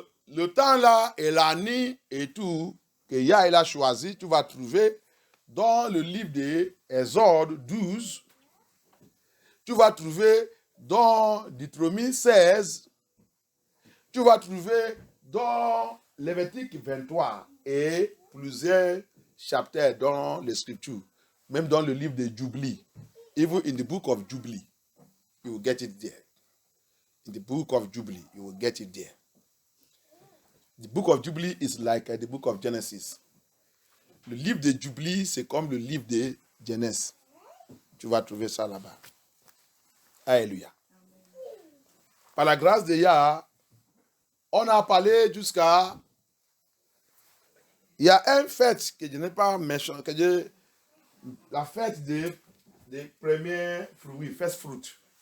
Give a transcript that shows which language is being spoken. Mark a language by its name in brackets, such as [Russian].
[French] le temps là et l'année et tout que Yah il a choisi, tu vas trouver dans le livre des Exode 12, tu vas trouver dans Deutéronome 16, tu vas trouver dans Lévitique 23 et plusieurs chapitres dans les Scriptures, même dans le livre de Jubilee. [English] Even in the book of Jubilee, you will get it there. In the book of Jubilee, you will get it there. The book of Jubilee is like the book of Genesis. [French] Le livre de Jubilee, c'est comme le livre de Genèse. Tu vas trouver ça là-bas. Alléluia. Par la grâce de Yah, on a parlé jusqu'à... Il y a une fête que je n'ai pas mentionné, la fête des premiers fruits, first fruit.